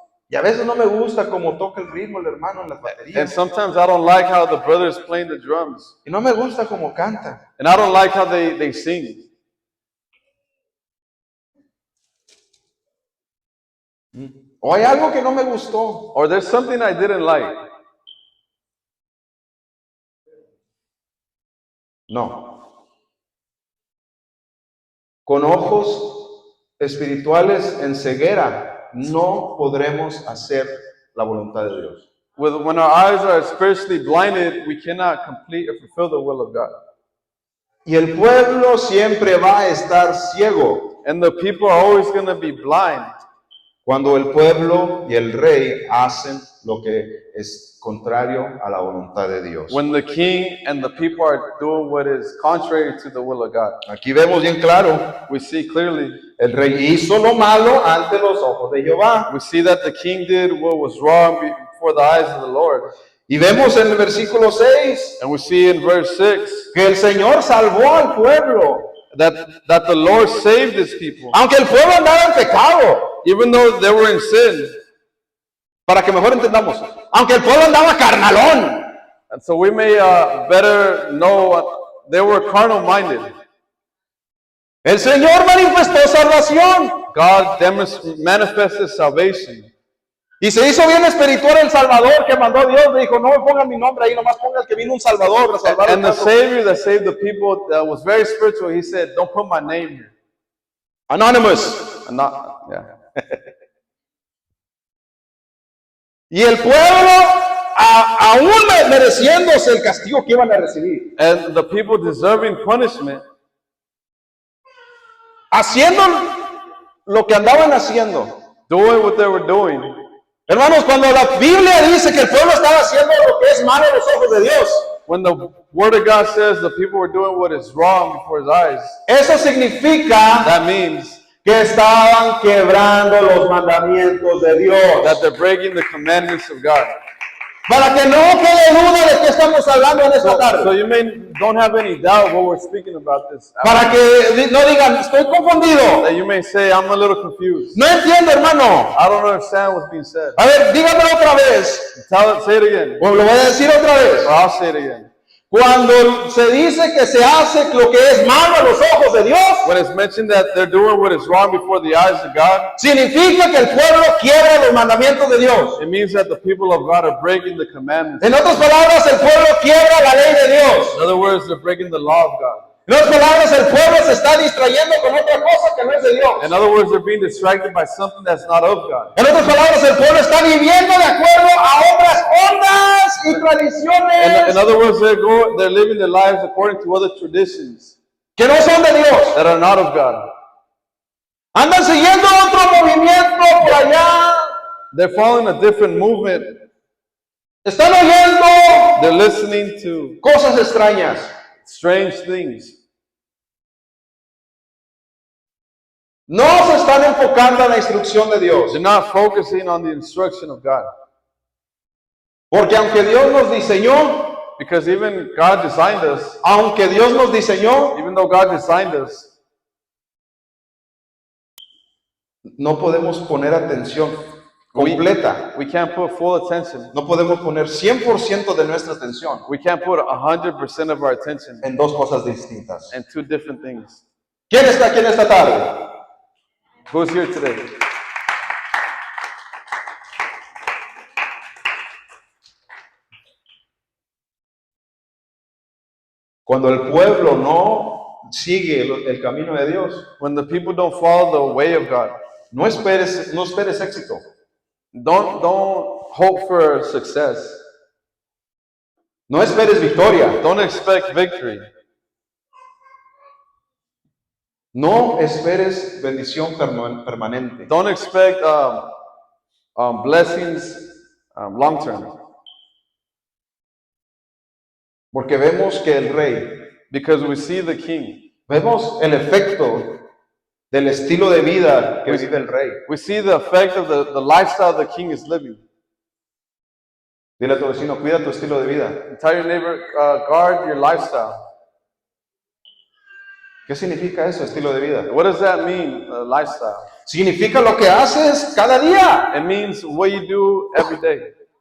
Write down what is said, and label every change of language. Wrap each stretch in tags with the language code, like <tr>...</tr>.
<es>y a veces no me gusta cómo toca el ritmo el hermano en las</es> <en>and</en> <es>baterías,</es> <en>sometimes I don't like how the brother is playing the drums,</en> <es>y no me gusta cómo canta.</es> <en>and I don't like how they sing.</en> <es>O hay algo que no me gustó.</es> <en>Or there's something I didn't like.</en> <es>No. Con ojos espirituales en ceguera no podremos hacer la voluntad de Dios.</es> <en>When our eyes are spiritually blinded, we cannot complete or fulfill the will of God.</en> <es>Y el pueblo siempre va a estar ciego</es> <en>And the people are always going to be blind</en> <es>cuando el pueblo y el rey hacen lo que es contrario a la voluntad de Dios.</es> <en>when the king and the people are doing what is contrary to the will of God.</en> <es>Aquí vemos bien claro,</es> <en>We see clearly,</en> <es>el rey hizo lo malo ante los ojos de Jehová.</es> <en>we see that the king did what was wrong before the eyes of the Lord.</en> <es>Y vemos en el versículo 6</es> <en>And we see in verse 6</en> <es>que el Señor salvó al pueblo,</es> <en>that the Lord saved his people,</en> <es>aunque el pueblo andaba en pecado.</es> <en>even though they were in sin.</en> <es>Para que mejor entendamos, aunque el pueblo andaba carnalón,</es> <en>And so we may better know they were carnal minded.</en> <es>el Señor manifestó salvación</es> <en>God manifested salvation.</en> <es>y se hizo bien espiritual el Salvador que mandó Dios. Le dijo, no me pongan mi nombre ahí, nomás ponga el que vino un Salvador a salvar</es> <en>And</en> <es>al</es> <en>the</en> <es>pueblo.</es> <en>Savior that saved the people that was very spiritual, he said, don't put my name here. Anonymous. I'm not, yeah.</en> <es>Y el pueblo, aún mereciéndose el castigo que iban a recibir,</es> <en>And the people deserving punishment,</en> <es>haciendo lo que andaban haciendo.</es> <en>doing what they were doing.</en> <es>Hermanos, cuando la Biblia dice que el pueblo estaba haciendo lo que es malo a los ojos de Dios,</es> <en>When the Word of God says the people were doing what is wrong before his eyes,</en> <es>eso significa</es> <en>that means</en> <es>que estaban quebrando los mandamientos de Dios.</es> <en>that they're breaking the commandments of God.</en> <es>Para que no quede duda de qué estamos hablando en esta</es> <en>So</en> <es>tarde.</es> <en>you don't have any doubt what we're speaking about this.</en> <es>Para que no digan, estoy confundido.</es> <en>That you may say, I'm a little confused.</en> <es>No entiendo, hermano.</es> <en>I don't understand what's being said.</en> <es>A ver, dígamelo otra vez.</es> <en>Say it again.</en> <es>O lo voy a decir otra vez.</es> <en>Or I'll say it again.</en> <es>Cuando se dice que se hace lo que es malo a los ojos de Dios,</es> <en>When it's mentioned that they're doing what is wrong before the eyes of God,</en> <es>significa que el pueblo quiebra los mandamientos de Dios.</es> <en>it means that the people of God are breaking the commandments.</en> <es>En otras palabras, el pueblo quiebra la ley de Dios.</es> <en>In other words, they're breaking the law of God.</en> <es>En otras palabras, el pueblo se está distrayendo con otra cosa que no es de Dios.</es> <en>In other words, they're being distracted by something that's not of God.</en> <es>En otras palabras, el pueblo está viviendo de acuerdo a otras ondas y</es> <en>In</en> <es>tradiciones</es> <en>other words, they're living their lives according to other traditions</en> <es>que no son de Dios.</es> <en>that are not of God.</en> <es>Andan siguiendo otro movimiento por allá.</es> <en>They're following a different movement.</en> <es>Están oyendo</es> <en>They're listening to</en> <es>cosas extrañas.</es> <en>strange things.</en> <es>No se están enfocando en la instrucción de Dios.</es> <en>They're not focusing on the instruction of God.</en> <es>Porque aunque Dios nos diseñó,</es> <en>Because even God designed us,</en> <es>aunque Dios nos diseñó,</es> <en>even though God designed us,</en> <es>no podemos poner atención completa.</es> <en>we can't put full attention.</en> <es>No podemos poner 100% de nuestra atención</es> <en>We can't put 100% of our attention</en> <es>en dos cosas distintas.</es> <en>in two different things.</en> <es>¿Quién está aquí en esta tarde?</es> <en>Who's here today?</en> <es>Cuando el pueblo no sigue el camino de Dios,</es> <en>When the people don't follow the way of God,</en> <es>no esperes éxito.</es> <en>don't hope for success.</en> <es>No esperes victoria.</es> <en>Don't expect victory.</en> <es>No esperes bendición permanente.</es> <en>Don't expect blessings long term.</en> <es>Porque vemos que el rey,</es> <en>Because we see the king.</en> <es>vemos el efecto del estilo de vida que vive el rey.</es> <en>We see the effect of the lifestyle the king is living.</en> <es>Dile a tu vecino, cuida tu estilo de vida.</es> <en>Tell your neighbor, guard your lifestyle.</en> <es>¿Qué significa eso, estilo de vida?</es> <en>What does that mean, lifestyle?</en> <es>Significa lo que haces cada día,</es> <en>It means what you do every day,</en>